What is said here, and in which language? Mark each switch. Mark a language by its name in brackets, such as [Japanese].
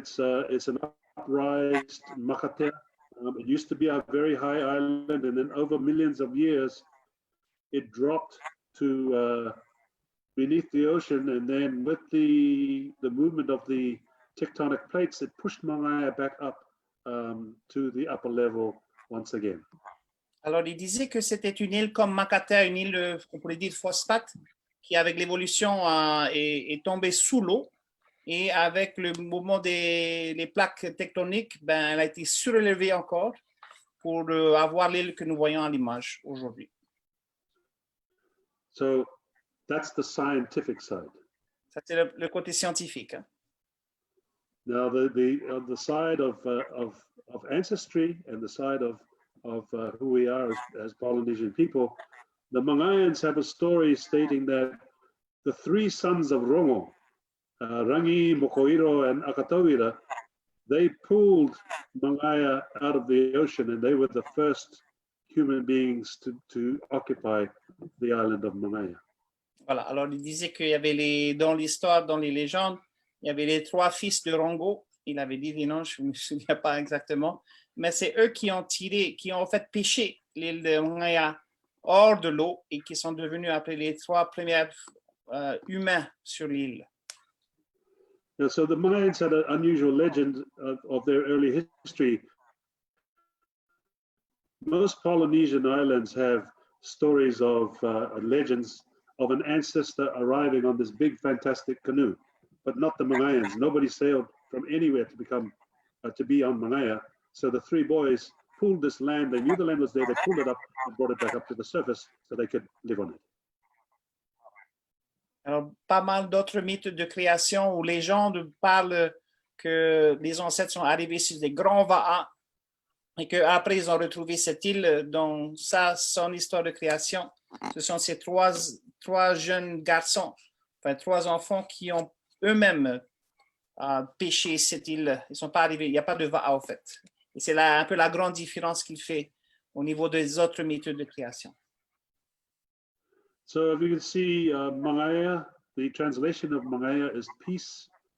[English] It's an uprised Makatea. It used to be a very high island, and then over millions of years, it dropped to beneath the ocean. And then with the movement of the tectonic plates, it pushed Mangaia back up to the upper level once again. [French] Alors, il disait que c'était une île comme Makatea, une île, on pourrait dire phosphate, qui avec l'évolution est tombée sous l'eau. Et avec le mouvement des plaques tectoniques, ben, elle a été surélevée encore pour avoir l'île que nous voyons à l'image aujourd'hui. [English] So that's the scientific side. [French] Ça, c'est le côté scientifique. Hein. [English] Now, the side of ancestry and the side of who we are as Polynesian people, the Mangaians have a story stating that the three sons of Rongo, Rangi, Mokoiro, and Akatawira, they pulled Mangaia out of the ocean, and they were the first human beings to occupy the island of Mangaia. [French] Voilà. Alors, il disait qu'il y avait dans l'histoire, dans les légendes, il y avait les trois fils de Rongo. Il avait dit des noms, je ne me souviens pas exactement, mais c'est eux qui ont en fait pêché l'île de Mangaia hors de l'eau et qui sont devenus après les trois premiers humains sur l'île. [English] Now, so the Mayans had an unusual legend of their early history. Most Polynesian islands have stories of legends of an ancestor arriving on this big, fantastic canoe, but not the Mangaians. Nobody sailed from anywhere to be on Mangaia. So the three boys pulled this land. They knew the land was there. They pulled it up and brought it back up to the surface so they could live on it. [French] Alors, pas mal d'autres mythes de création ou légendes parlent que les ancêtres sont arrivés sur des grands vaas et qu'après ils ont retrouvé cette île. Donc ça, son histoire de création, ce sont ces trois jeunes garçons, enfin trois enfants qui ont eux-mêmes pêché cette île. Ils ne sont pas arrivés, il n'y a pas de vaas en fait. Et c'est là un peu la grande différence qu'il fait au niveau des autres mythes de création. [English] So if you can see Mangaia, the translation of Mangaia is peace.